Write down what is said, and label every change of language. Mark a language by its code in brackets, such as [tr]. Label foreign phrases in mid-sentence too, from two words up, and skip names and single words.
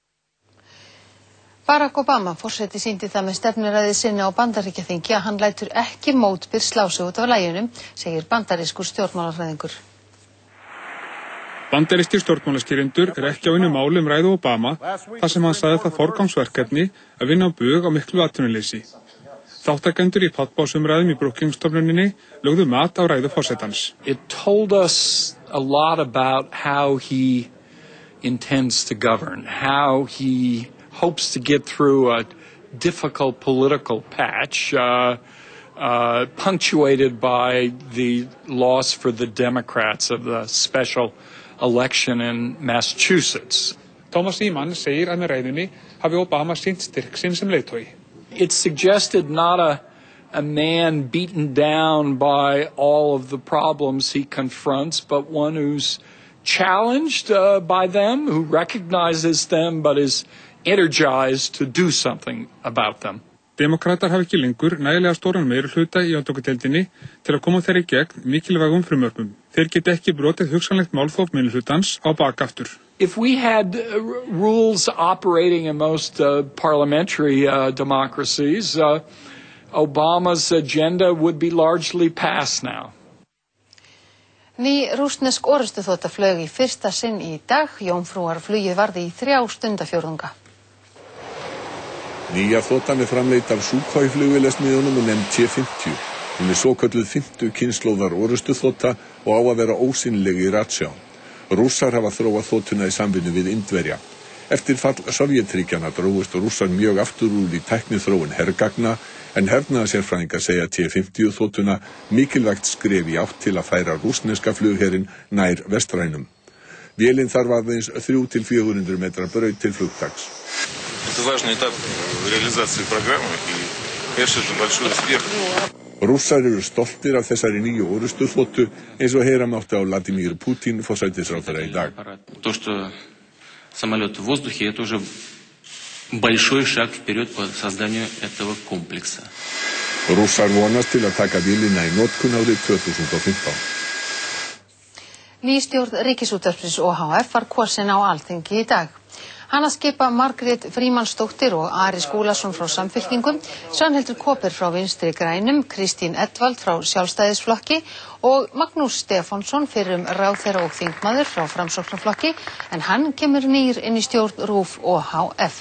[is] Barack Obama, forseti, sýndi það með stefnuræðu sinni á Bandaríkjaþingi að hann lætur ekki mótbyr slá sig út af laginu, segir bandarískur stjórnmálafræðingur. Bandarískir stjórnmálaskýrendur ekki á einu máli ræðu Obama, þar sem hann sagði það forgangsverkefni að vinna á bug á miklu atvinnuleysi. Þáttakendur í pallbásumræðum í Brookings-stofnuninni lögðu mat á ræðu forsetans. [en] It told us a lot about how he intends to govern, how he hopes to get through a difficult political patch, punctuated by the loss for the Democrats of the special election in Massachusetts. [is] Thomas Eman segir að með ræðunni hafi Obama sýnt styrk sinn sem leiðtogi. [en] It suggested not a man beaten down by all of the problems he confronts, but one who's challenged by them, who recognizes them, but is energized to do something about them. [is] Demókratar hafa ekki lengur nægilega stóran meirihluta í öldungadeildinni til að koma þeirri gegn mikilvægum frumvörpum. Þeir geta ekki brotið hugsanlegt málþóf meirihlutans á bakaftur. [en] If we had rules operating in most parliamentary democracies, Obama's agenda would be largely passed now. [is] Ný rússnesk orrustuþota flaug í fyrsta sinn í dag. Jómfrúarflugið varði í 3 stundafjórðunga. Nýja þotan framleidd af Sukhoi-flugvélasmiðjunum og nefnd T-50. Hún svokölluð 5. kynslóðar orrustuþota og á að vera ósýnileg í ratsjá. Rússar hafa þróað þotuna í samvinnu við Indverja. Eftir fall Sovétríkjanna drógust Rússar mjög aftur úr í tækniþróun hergagna, en hernaðarsérfræðingar segja T-50 þotuna mikilvægt skref í átt til að færa rússneska flugherinn nær vestrænum. Vélin þarf aðeins 300-400 metra braut til flugtaks. [ru] Это важный этап реализации программы и, конечно же, большой успех. [is] Rússar eru stoltir af þessari nýju orrustuþotu eins og heyra mátti á Vladimir Putin forsætisráðherra í dag. [ru] То, что самолет в воздухе, это уже большой шаг вперед по созданию этого комплекса. [is] Rússar vonast til að taka vélina í notkun árið 2015. Ný stjórn Ríkisútvarpsins OHF var kosin á Alþingi í dag. Hana skipa Margrét Frímannsdóttir og Ari Skúlason frá Samfylkingum, Svanhildur Kaaper frá Vinstri grænum, Kristín Edwald frá Sjálfstæðisflokki og Magnús Stefánsson fyrrum ráðherra og þingmaður frá Framsóknarflokki, en hann kemur nýr inn í stjórn RÚV OHF.